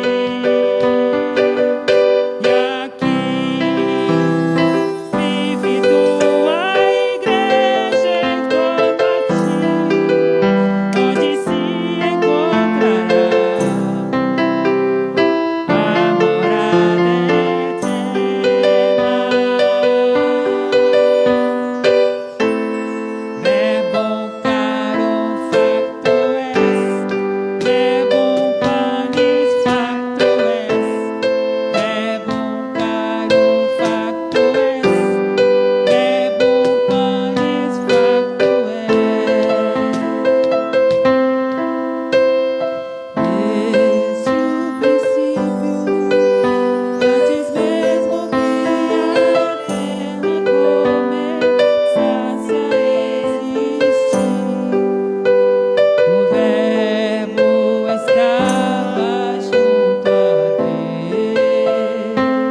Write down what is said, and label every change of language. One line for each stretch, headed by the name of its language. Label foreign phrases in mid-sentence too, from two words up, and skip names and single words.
Portuguese: E aqui vive tua igreja em torno a ti, onde se encontrará a morada eterna.
Latin: Verbo caro facto es, Verbo panis facto es, Verbo caro facto es, Verbo panis facto es.
Portuguese: Desde o princípio, antes mesmo que a terra começasse a existir, o Verbo estava junto a Deus.